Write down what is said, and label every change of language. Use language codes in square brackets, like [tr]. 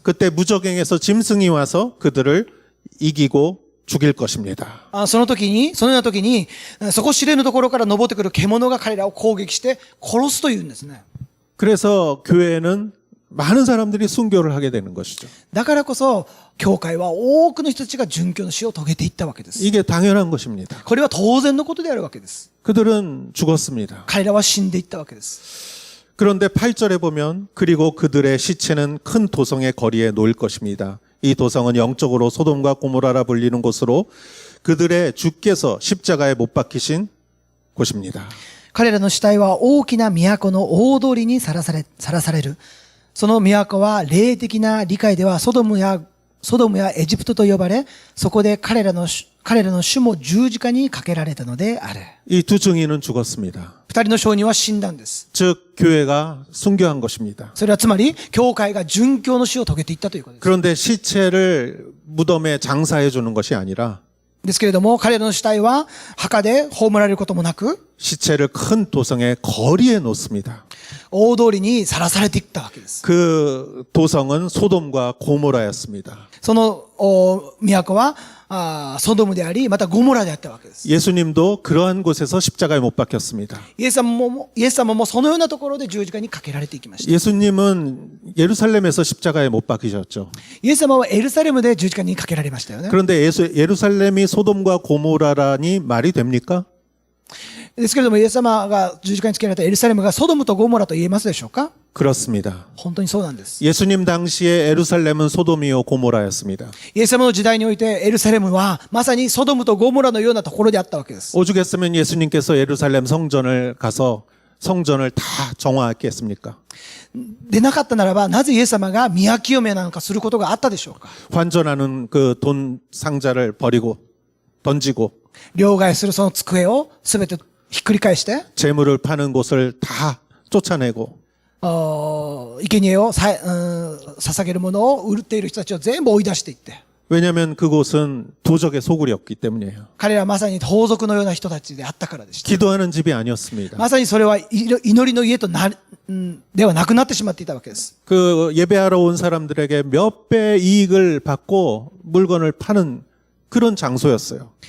[ko] 그때 무적행에서 짐승이 와서 그들을 이기고 죽일 것입니다. [ja] そのような時に、底知れぬところから登ってくる獣が彼らを攻撃して殺すというんですね。 [ko] 그래서 교회는 많은 사람들이 순교를 하게 되는 것이죠. [ja] だからこそ、教会は多くの人たちが殉教の死を遂げていったわけです。 [ko] 이게 당연한 것입니다. [ja] これは当然のことであるわけです。 [ko] 그들은 죽었습니다. [ja] 彼らは死んでいったわけです。 [ko] 그런데 8절에 보면 그리고 그들의 시체는 큰 도성의 거리에 놓일 것입니다. 이 도성은 영적으로 소돔과 고모라라 불리는 곳으로 그들의 주께서 십자가에 못 박히신 곳입니다. [ja] 彼らの死体は大きな都の大通りにさらされる。その都は霊的な理解ではソドムやエジプトと呼ばれ、そこで彼らの主も十字架にかけられたのである。 [ko] 이 두 증인은 죽었습니다. [ja] 二人の証人は死んだんです。 [ko] 즉 교회가 순교한 것입니다. [ja] それはつまり、教会が殉教の死を遂げていったということです。 [ko] 그런데 시체를 무덤에 장사해 주는 것이 아니라 [ja] ですけれども、彼らの死体は墓で葬られることもなく、 [ko] 시체를 큰 도성의 거리에 놓습니다. [ja] 大通りにさらされていったわけです。 [ko] 그 도성은 소돔과 고모라였습니다. [ja] その都はソドムであり、またゴモラであったわけです。 [ko] 예수님도 그러한 곳에서 십자가에 못 박혔습니다. [ja] イエス様もそのようなところで十字架にかけられていきました。 [ko] 예수님은 예루살렘에서 십자가에 못 박히셨죠. [ja] イエス様はエルサレムで十字架にかけられましたよね。 [ko] 그런데 예루살렘이 소돔과 고모라라니 말이 됩니까? [ja] ですけれども、イエス様が十字架につけられたエルサレムがソドムとゴモラと言えますでしょうか？ [ko] 그렇습니다. [ja] 本当にそうなんです。 [ko] 예수님 당시에 예루살렘은 소돔이요 고모라였습니다. [ja] イエス様の時代においてエルサレムはまさにソドムとゴモラのようなところであったわけです。 [ko] 오죽했으면 예수님께서 예루살렘 성전을 가서 성전을 다 정화했겠습니까? [ja] でなかったならば、なぜイエス様が宮清めなんかすることがあったでしょうか？ [ko] 환전하는 그 돈 상자를 버리고 던지고 [ja] 両替するその机をすべてひっくり返して、 [ko] 재물을 파는 곳을 다 쫓아내고 [ja] 生贄を捧げるものを売っている人たちを全部追い出していって、 [ko] 왜냐하면 그곳은 도적의 소굴이었기 때문이에요. [ja] 彼らはまさに盗賊のような人たちであったからでした。 [ko] 기도하는 집이 아니었습니다. [ja] まさにそれは祈りの家とではなくなってしまっていたわけです。 [ko] 그 예배하러 온 사람들에게 몇 배 이익을 받고 물건을 파는 그런 장소였어요.